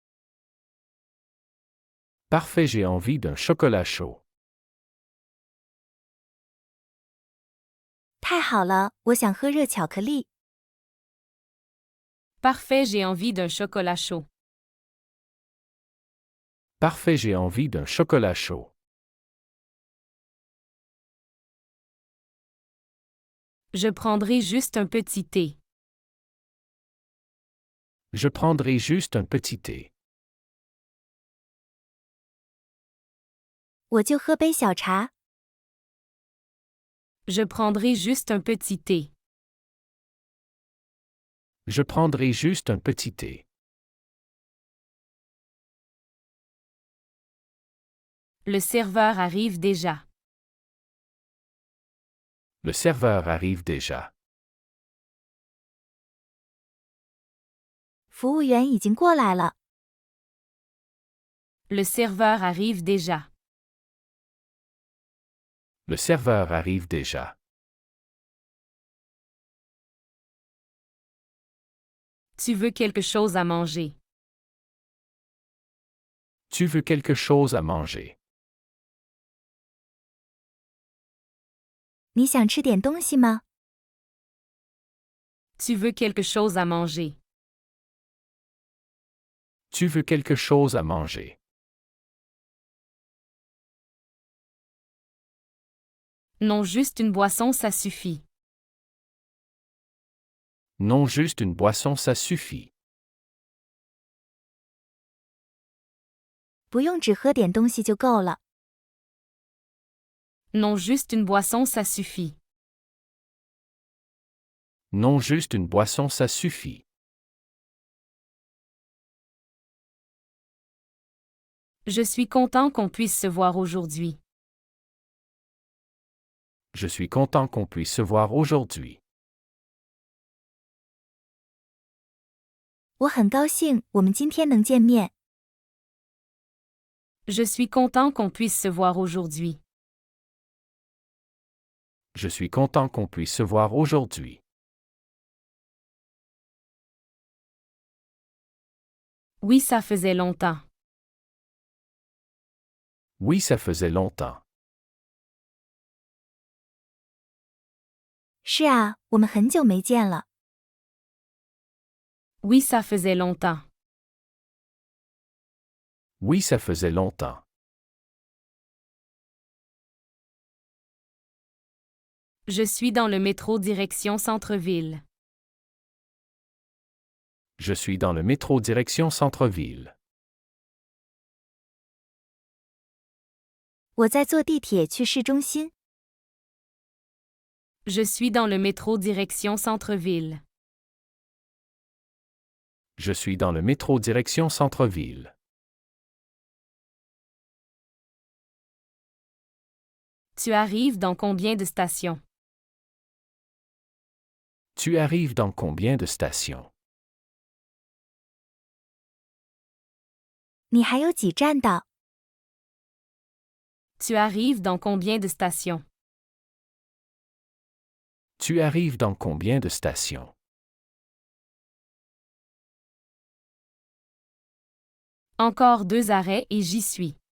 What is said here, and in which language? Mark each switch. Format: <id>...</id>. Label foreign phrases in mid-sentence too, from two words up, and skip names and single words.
<fr>Parfait, j'ai envie d'un chocolat chaud.</fr> <zh>太好了，我想喝热巧克力。</zh> <fr>Parfait, j'ai envie d'un chocolat chaud. Parfait, j'ai envie d'un chocolat chaud. Je prendrai juste un petit thé. Je prendrai juste un petit thé.</fr> <zh>我就喝杯小茶。</zh> <fr>Je prendrai juste un petit thé. Je prendrai juste un petit thé. Le serveur arrive déjà. Le serveur arrive déjà.</fr> <zh>服务员已经过来了。</zh> <fr>Le serveur arrive déjà. Le serveur arrive déjà. Tu veux quelque chose à manger. Tu veux quelque chose à manger.</fr> <zh>你想吃点东西吗？</zh> <fr>Tu veux quelque chose à manger. Tu veux quelque chose à manger. Non, juste une boisson, ça suffit. Non, juste une boisson, ça suffit.</fr> <zh>不用只喝点东西就够了。</zh> <fr>Non, juste une boisson, ça suffit. Non, juste une boisson, ça suffit. Je suis content qu'on puisse se voir aujourd'hui. Je suis content qu'on puisse se voir aujourd'hui.</fr> <zh>我很高兴我们今天能见面。</zh> <fr>Je suis content qu'on puisse se voir aujourd'hui. Je suis content qu'on puisse se voir aujourd'hui. Oui, ça faisait longtemps. Oui, ça faisait longtemps.</fr> <zh>是啊，我们很久没见了。</zh> <fr>Oui, ça faisait longtemps. Oui, ça faisait longtemps. Je suis dans le métro direction centre-ville. Je suis dans le métro direction centre-ville.</fr> <zh>我在坐地铁去市中心。</zh> <fr>Je suis dans le métro direction centre-ville. Je suis dans le métro direction centre-ville. Tu arrives dans combien de stations? Tu arrives dans combien de stations?</fr> <zh>你还有几站到？</zh> <fr>Tu arrives dans combien de stations? Tu arrives dans combien de stations? Encore 2 arrêts et j'y suis.</fr>